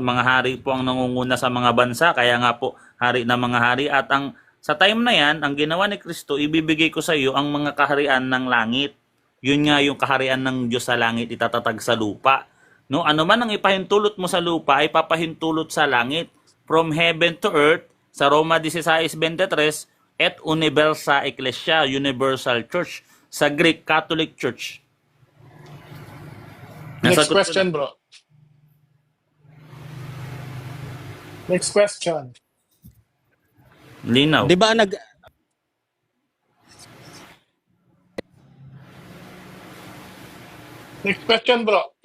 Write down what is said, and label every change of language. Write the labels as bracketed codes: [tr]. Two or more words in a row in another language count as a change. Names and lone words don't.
[tl] Mga hari po ang nangunguna sa mga bansa, kaya nga po hari na mga hari at sa time na yan, ang ginawa ni Kristo, ibibigay ko sa iyo ang mga kaharian ng langit. Yun nga yung kaharian ng Diyos sa langit, itatatag sa lupa. No, ano man ang ipahintulot mo sa lupa ay papahintulot sa langit. [en] From heaven to earth, [la] sa Roma 16:23, et universa ecclesia, [en] universal church. Sa Greek, Catholic Church. Next [tl] Nasagot ko [en] question, [tl] na. [en] bro. Next question. [tl] Linaw. Di ba [en] Next question, bro.